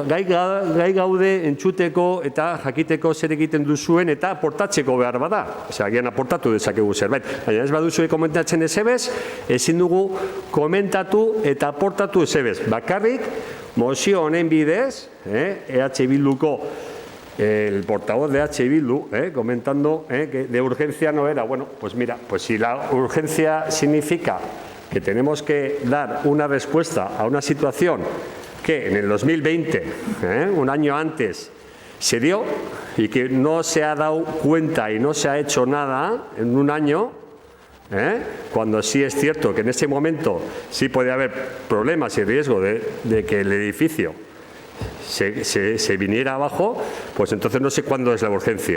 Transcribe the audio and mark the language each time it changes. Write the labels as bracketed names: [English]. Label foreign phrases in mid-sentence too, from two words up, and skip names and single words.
[Basque] Gai gaude entzuteko eta jakiteko zer egiten duzuen eta aportatzeko behar bada. Osea, agian aportatu dezakegu zerbait. Baina ez baduzue komentatzen ezebez, ezin dugu komentatu eta aportatu ezebez. Bakarrik, mozio honen bidez, EH Bilduko, [Spanish] el portavoz de EH Bildu, comentando que de urgencia no era. Bueno, pues mira, pues si la urgencia significa que tenemos que dar una respuesta a una situación que en el 2020, un año antes, se dio y que no se ha dado cuenta y no se ha hecho nada en un año, cuando sí es cierto que en ese momento sí puede haber problemas y riesgo de que el edificio se viniera abajo, pues entonces no sé cuándo es la urgencia.